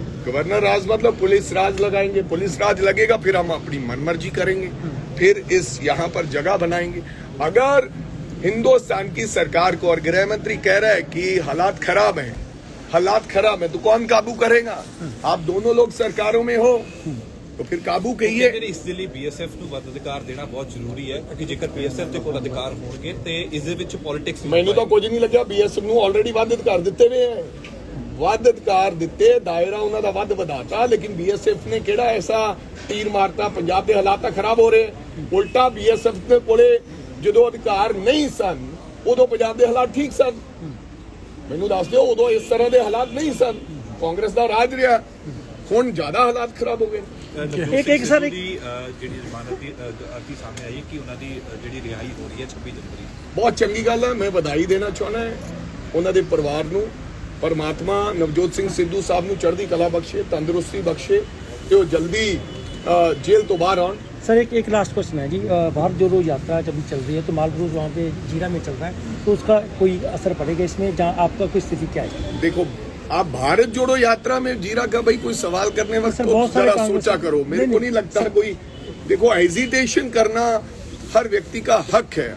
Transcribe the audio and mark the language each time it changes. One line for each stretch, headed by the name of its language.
Hindi: Governor राज मतलब police राज लगाएंगे, police राज लगेगा फिर हम अपनी मनमर्जी करेंगे, फिर इस यहाँ पर जगह बनाएंगे। अगर हिंदुस्तान की सरकार को और गृह मंत्री कह रहा है कि हालात खराब है तो कौन काबू करेगा? आप दोनों लोग सरकारों में हो तो फिर काबू कहिए।
Punjabi: ਇਸ ਦੇ ਲਈ BSF ਨੂੰ ਵੱਧ ਅਧਿਕਾਰ ਦੇਣਾ ਬਹੁਤ ਜ਼ਰੂਰੀ ਹੈ ਕਿਉਂਕਿ ਜੇਕਰ BSF ਦੇ ਕੋਲ ਅਧਿਕਾਰ ਹੋਣਗੇ ਤੇ ਇਸ ਦੇ ਵਿੱਚ ਪੋਲਿਟਿਕਸ ਮੈਨੂੰ ਤਾਂ ਕੁਝ ਨਹੀਂ ਲੱਗਿਆ। BSF ਨੂੰ ਆਲਰੇਡੀ ਵੱਧ ਅਧਿਕਾਰ ਦਿੱਤੇ ਹੋਏ ਹੈ, ਵੱਧ ਅਧਿਕਾਰ ਦਿੱਤੇ, ਦਾਇਰਾ ਉਹਨਾਂ ਦਾ ਵੱਧ ਵਧਾਤਾ, ਲੇਕਿਨ BSF ਨੇ ਕਿਹੜਾ ਐਸਾ ਤੀਰ ਮਾਰਤਾ? ਪੰਜਾਬ ਦੇ ਹਾਲਾਤ ਤਾਂ ਖਰਾਬ ਹੋ ਰਹੇ, ਉਲਟਾ BSF ਦੇ ਕੋਲੇ ਜਦੋਂ ਅਧਿਕਾਰ ਨਹੀਂ ਸਨ ਉਦੋਂ ਪੰਜਾਬ ਦੇ ਹਾਲਾਤ ਠੀਕ ਸਨ। ਮੈਨੂੰ ਦੱਸ ਦਿਓ, ਉਦੋਂ ਇਸ ਤਰ੍ਹਾਂ ਦੇ ਹਾਲਾਤ ਨਹੀਂ ਸਨ, ਕਾਂਗਰਸ ਦਾ ਰਾਜ ਰਿਹਾ, ਹੁਣ ਜ਼ਿਆਦਾ ਹਾਲਾਤ ਖਰਾਬ ਹੋ ਗਏ।
Hindi: एक सर
Punjabi: ਦੀ ਜਿਹੜੀ ਜ਼ਮਾਨਤ ਦੀ ਅਰਜ਼ੀ ਸਾਹਮਣੇ ਆਈ ਕਿ ਉਹਨਾਂ ਦੀ ਜਿਹੜੀ ਰਿਹਾਈ ਹੋ ਰਹੀ ਹੈ 26 ਜਨਵਰੀ। ਬਹੁਤ ਚੰਗੀ ਗੱਲ ਹੈ, ਮੈਂ ਵਧਾਈ ਦੇਣਾ ਚਾਹੁੰਦਾ ਉਹਨਾਂ ਦੇ ਪਰਿਵਾਰ ਨੂੰ। ਪਰਮਾਤਮਾ ਨਵਜੋਤ ਸਿੰਘ ਸਿੱਧੂ ਸਾਹਿਬ ਨੂੰ ਚੜ੍ਹਦੀ ਕਲਾ ਬਖਸ਼ੇ, ਤੰਦਰੁਸਤੀ ਬਖਸ਼ੇ ਤੇ ਉਹ ਜਲਦੀ जेल तो बाहर आउं।
Hindi: सर एक लास्ट क्वेश्चन है जी, भारत जोड़ो यात्रा जब चल रही है तो मालब्रूज वहाँ पे जीरा में चल रहा है, तो उसका कोई असर पड़ेगा इसमें? जहाँ आपका कोई स्थिति क्या है? देखो, आप भारत जोड़ो यात्रा में जीरा का भाई कोई सवाल करने वक्त तो जरा सोचा करो। मेरे को नहीं लगता कोई, देखो हेजिटेशन करना हर व्यक्ति का हक है।